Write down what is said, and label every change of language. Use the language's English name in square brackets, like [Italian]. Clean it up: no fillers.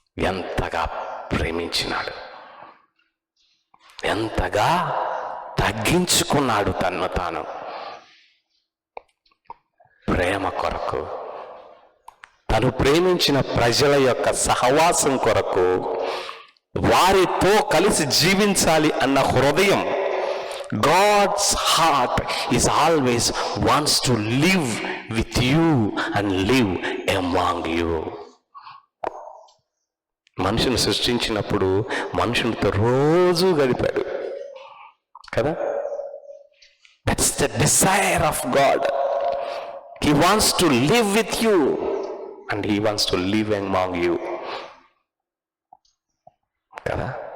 [Telugu] ఎంతగా ప్రేమించినాడు, ఎంతగా తగ్గించుకున్నాడు తన్ను తాను ప్రేమ కొరకు, తను ప్రేమించిన ప్రజల యొక్క సహవాసం కొరకు, వారితో కలిసి జీవించాలి అన్న హృదయం. [English] God's heart is always wants to live with you and live among you. [Telugu] మనుషుని సృష్టించినప్పుడు మనుషులతో రోజు గడిపాడు కదా. [English] That's the desire of God. He wants to live with you and he wants to live among you కదా.